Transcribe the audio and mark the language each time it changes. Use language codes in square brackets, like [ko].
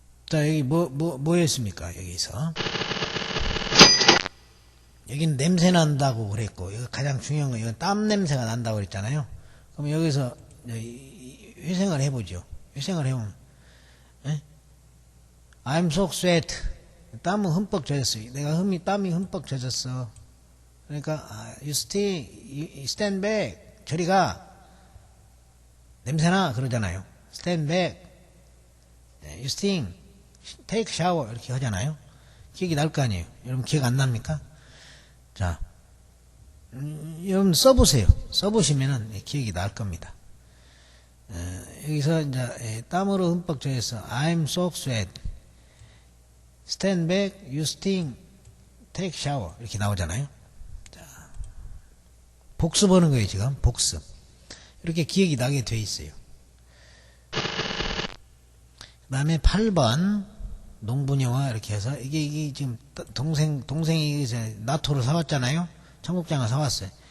[ko] 자, 여기 뭐였습니까? 여기서 여기는 냄새 난다고 그랬고, 이거 가장 중요한 건 이건 땀 냄새가 난다고 그랬잖아요. 그럼 여기서 회생을 해보죠. 회생을 해보면 [en] I'm so sweat. [ko] 땀은 흠뻑 젖었어요. 내가 땀이 흠뻑 젖었어. 그러니까 [en] you stand back. [ko] 저리 가. 냄새나 그러잖아요. [en] stand back. you stink. take shower [ko] 이렇게 하잖아요. 기억이 날 거 아니에요. 여러분 기억 안 납니까? 자, 여러분 써보세요. 써보시면은 기억이 날 겁니다. 여기서 이제 땀으로 흠뻑 젖었어. [en] I'm so sweat. Stand back, you stink, take shower [ko] 이렇게 나오잖아요. 자, 복습하는 거예요 지금. 복습. 이렇게 기억이 나게 돼 있어요. 그 다음에 8번 농부녀와 이렇게 해서 이게 지금 동생이 이제 나토를 사왔잖아요. 청국장을 사왔어요.